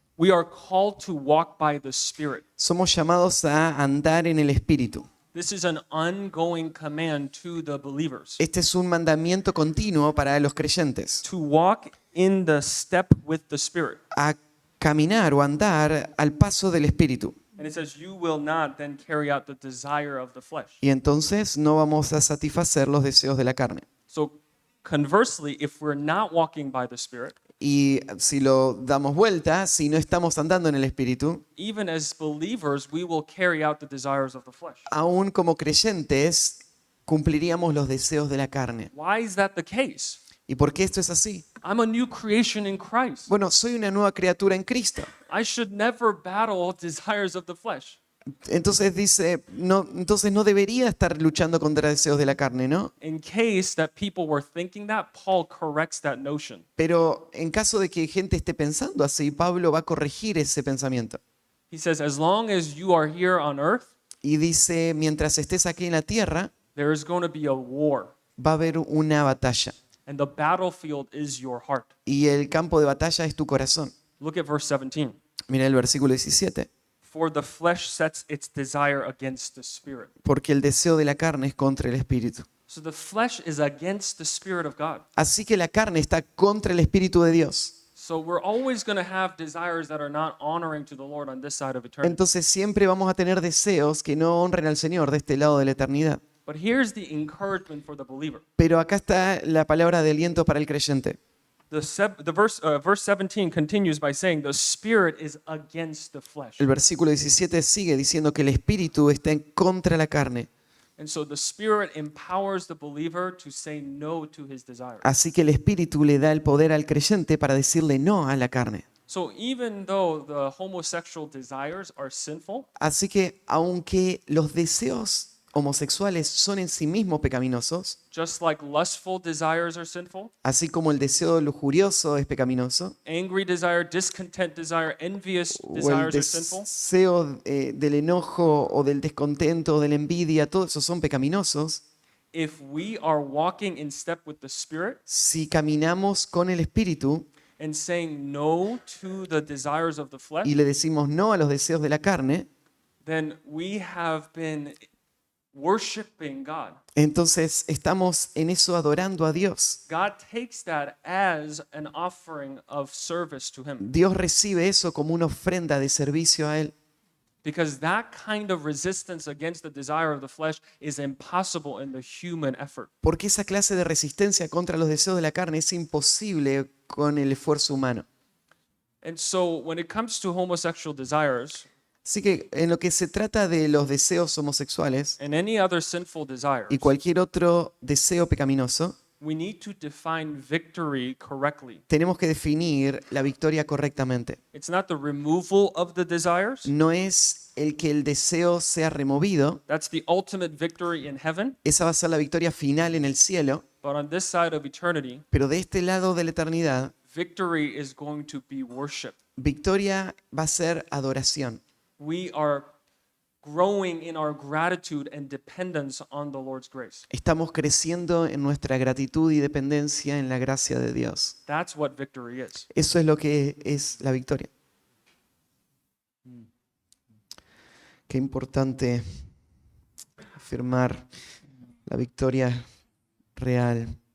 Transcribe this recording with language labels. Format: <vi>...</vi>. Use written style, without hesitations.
<en>we are called to walk by the Spirit.</en> <es>Somos llamados a andar en el Espíritu.</es> <en>This is an ongoing command to the believers</en> <es>Este es un mandamiento continuo para los creyentes,</es> <en>to walk in the step with the Spirit.</en> <es>a caminar o andar al paso del Espíritu.</es> <en>And it says, you will not then carry out the desire of the flesh.</en> <es>Y entonces no vamos a satisfacer los deseos de la carne.</es> <en>So conversely, if we're not walking by the Spirit,</en> <es>Y si lo damos vuelta, si no estamos andando en el Espíritu,</es> <en>even as believers, we will carry out the desires of the flesh.</en> <es>aún como creyentes, cumpliríamos los deseos de la carne.</es> <en>Why is that the case?</en> <es>¿Y por qué esto es así?</es> <en>I'm a new creation in Christ.</en> <es>Bueno, soy una nueva criatura en Cristo.</es> <en>I should never battle desires of the flesh.</en> <es>Entonces dice, entonces no debería estar luchando contra deseos de la carne, ¿no?</es> <en>In case that people were thinking that, Paul corrects that notion.</en> <es>Pero en caso de que gente esté pensando así, Pablo va a corregir ese pensamiento.</es> <en>He says, as long as you are here on earth,</en> <es>Y dice, mientras estés aquí en la tierra,</es> <en>there is going to be a war,</en> <es>va a haber una batalla.</es> <en>and the battlefield is your heart.</en> <es>Y el campo de batalla es tu corazón.</es> <en>Look at verse 17.</en> <es>Mira el versículo 17.</es> <en>For the flesh sets its desire against the spirit.</en> <es>Porque el deseo de la carne es contra el espíritu.</es> <en>So the flesh is against the Spirit of God.</en> <es>Así que la carne está contra el espíritu de Dios.</es> <en>So we're always going to have desires that are not honoring to the Lord on this side of eternity.</en> <es>Entonces siempre vamos a tener deseos que no honren al Señor de este lado de la eternidad.</es> <en>But here's the encouragement for the believer.</en> <es>Pero acá está la palabra de aliento para el creyente.</es> <en>Verse 17 continues by saying the Spirit is against the flesh.</en> <es>El versículo 17 sigue diciendo que el espíritu está en contra la carne.</es> <en>And so the Spirit empowers the believer to say no to his desires.</en> <es>Así que el espíritu le da el poder al creyente para decirle no a la carne.</es> <en>So even though the homosexual desires are sinful,</en> <es>Así que aunque los deseos homosexuales son en sí mismos pecaminosos,</es> <en>just like lustful desires are sinful,</en> <es>así como el deseo lujurioso es pecaminoso,</es> <en>angry desire, discontent desire, envious</en> <es>o el</es> <en>desires are sinful,</en> <es>deseo del enojo o del descontento o de la envidia, todos esos son pecaminosos.</es> <en>if we are walking in step with the Spirit</en> <es>Si caminamos con el espíritu</es> <en>and saying no to the desires of the flesh,</en> <es>y le decimos no a los deseos de la carne,</es> <en>then we have been worshiping God.</en> <es>entonces estamos en eso adorando a Dios.</es> <en>God takes that as an offering of service to Him,</en> <es>Dios recibe eso como una ofrenda de servicio a Él.</es> <en>because that kind of resistance against the desire of the flesh is impossible in the human effort.</en> <es>Porque esa clase de resistencia contra los deseos de la carne es imposible con el esfuerzo humano.</es> <en>And so when it comes to homosexual desires</en> <es>Así que en lo que se trata de los deseos homosexuales</es> <en>and any other sinful desires,</en> <es>y cualquier otro deseo pecaminoso,</es> <en>we need to define victory correctly.</en> <es>tenemos que definir la victoria correctamente.</es> <en>It's not the removal of the desires.</en> <es>No es el que el deseo sea removido,</es> <en>That's the ultimate victory in heaven.</en> <es>esa va a ser la victoria final en el cielo,</es> <en>But on this side of eternity,</en> <es>pero de este lado de la eternidad,</es> <en>victory is going to be worship.</en> <es>victoria va a ser adoración.</es> <en>We are growing in our gratitude and dependence on the Lord's grace.</en> <es>Estamos creciendo en nuestra gratitud y dependencia en la gracia de Dios.</es> <en>That's what victory is.</en> <es>Eso es lo que es la victoria. Qué importante afirmar la victoria real.</es>